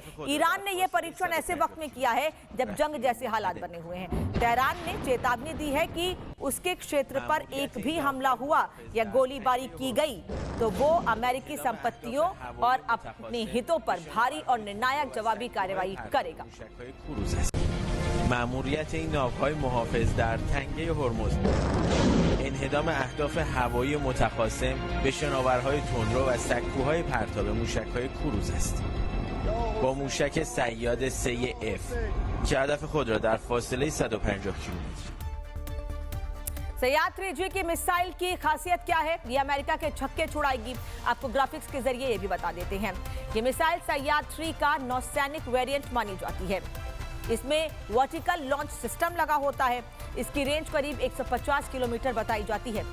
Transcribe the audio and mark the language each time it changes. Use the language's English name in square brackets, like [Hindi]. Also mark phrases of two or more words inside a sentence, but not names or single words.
[Hindi] ईरान ने यह परीक्षण ऐसे वक्त में किया है जब जंग जैसे हालात बने हुए हैं। तेहरान ने चेतावनी दी है कि उसके क्षेत्र पर एक भी हमला हुआ या गोलीबारी की गई तो वो अमेरिकी संपत्तियों और अपने हितों पर भारी और निर्णायक जवाबी कार्रवाई करेगा। [Persian] مأموریت این ناوهای محافظ در تنگه هرمز انهدام اهداف هوایی متخاصم به شناورهای تندرو و سکوهای پرتاب موشک‌های کروز است. با موشک صیاد 3F که هدف خود را در فاصله 150 کیلومتر. [Hindi] सयाद 3G की मिसाइल की खासियत क्या है, ये अमेरिका के छक्के छुड़ाएगी। आपको ग्राफिक्स के जरिए ये भी बता देते हैं। ये मिसाइल सयाद 3 का नौसैनिक वेरिएंट मानी जाती है। इसमें [English] vertical launch system [Hindi] लगा होता है। इसकी रेंज करीब 150 किलोमीटर बताई जाती है।